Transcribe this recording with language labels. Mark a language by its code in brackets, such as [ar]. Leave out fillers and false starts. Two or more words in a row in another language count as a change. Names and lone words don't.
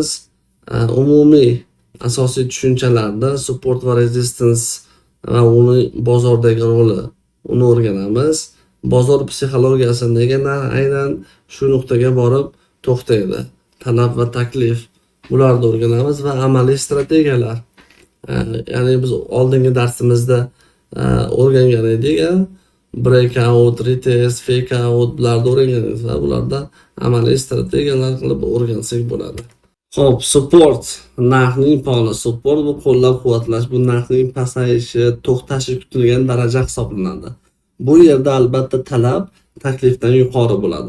[uz] Umumiy asosiy tushunchalarda support va resistance va uni bozordagi roli uni o'rganamiz. Bozor psixologiyasi nega aynan shu nuqtaga borib to'xtaydi? Talab va taklif, bularni o'rganamiz va amaliy strategiyalar. Ya'ni biz oldingi darsimizda o'rgangan edik. [en] Breakout, retest, fake out [uz] bularni o'rganamiz va bularda amaliy strategiyalar qilib o'rgansak bo'ladi. Xo'p, support narxning poli. Support bu qo'llab-quvvatlash, bu narxning pasayishi, to'xtashi kutilgan daraja hisoblanadi. Bu yerda albatta talab taklifdan yuqori bo'ladi.